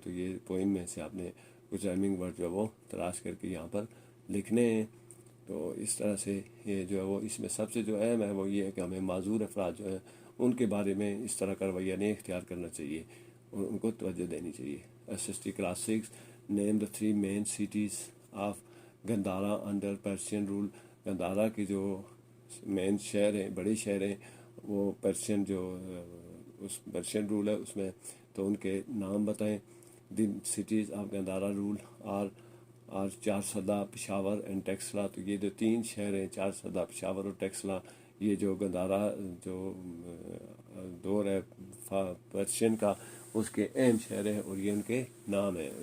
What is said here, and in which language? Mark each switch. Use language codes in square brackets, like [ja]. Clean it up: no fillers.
[ur] تو یہ پوئم میں سے آپ نے کچھ رائمنگ ورڈ جو ہے وہ تلاش کر کے یہاں پر لکھنے ہیں. تو اس طرح سے یہ جو ہے وہ اس میں سب سے جو اہم ہے وہ یہ ہے کہ ہمیں معذور افراد جو ہیں ان کے بارے میں اس طرح کا رویہ نہیں اختیار کرنا چاہیے اور ان کو توجہ دینی چاہیے. SST class 6. [en] Name the 3 main cities of Gandhara under Persian rule. [ur] Gandhara کی جو مین شہر ہیں, بڑے شہر ہیں, وہ پرشین جو اس پرشین رول ہے اس میں, تو ان کے نام بتائیں. [en] The cities of Gandhara rule اور Charsadda, Peshawar and Taxila. [ur] تو یہ جو 3 شہر ہیں چارسدہ, پشاور اور ٹیکسلا, یہ جو گندھارا جو دور ہے پرشین کا اس کے اہم شہر ہیں اور یہ ان کے نام ہیں.